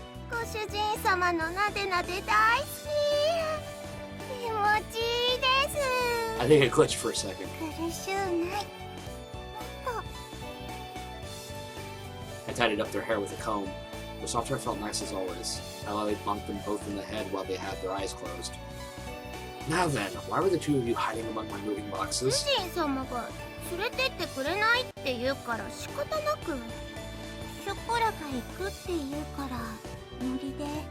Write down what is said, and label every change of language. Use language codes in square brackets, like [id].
[ja] ご主人様のなでなで大好き。気持ちいいです。 [en] I think it glitched for a second. [ja] 苦しゅうない。 [en] I tidied up their hair with a comb. The soft hair felt nice as always. I lightly bumped them both in the head while they had their eyes closed. Now then, why were the two of you hiding among my moving boxes? [ja] 主人様が連れてってくれないって言うから仕方なく。ショコラが行くって言うからノリで。